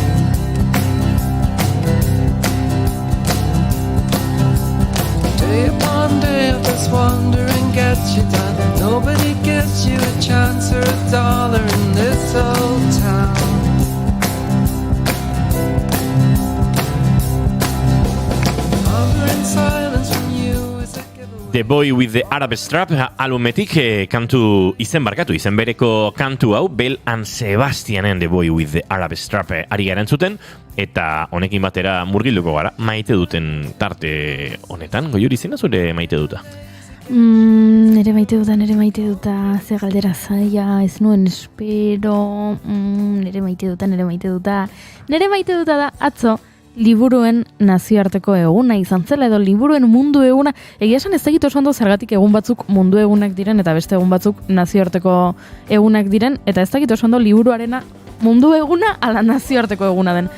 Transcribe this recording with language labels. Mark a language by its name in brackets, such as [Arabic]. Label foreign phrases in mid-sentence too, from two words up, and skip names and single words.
[English] Day upon day of this wandering gets you done. Nobody gives you a chance or a dollar in this old town. Hovering silence from you is a giveaway. [Basque] The Boy with the Arab Strap albumetik kantu izen bereko kantu hau, Bel and Sebastianen The Boy with the Arab Strap ari garen zuten, eta honekin batera murgilduko gara, maite duten tarte honetan. Goiuri, zena zure maite duta? Nere maite duta, ze galdera zaila, ez nuen espero, nere maite duta da, atzo, liburuen nazioarteko eguna izan zela, edo liburuen mundu eguna, egia esan ez egit oso ondo zergatik egun batzuk mundu egunak diren, eta beste egun batzuk nazioarteko egunak diren, eta ez egit oso ondo liburuarena mundu eguna ala nazioarteko eguna den.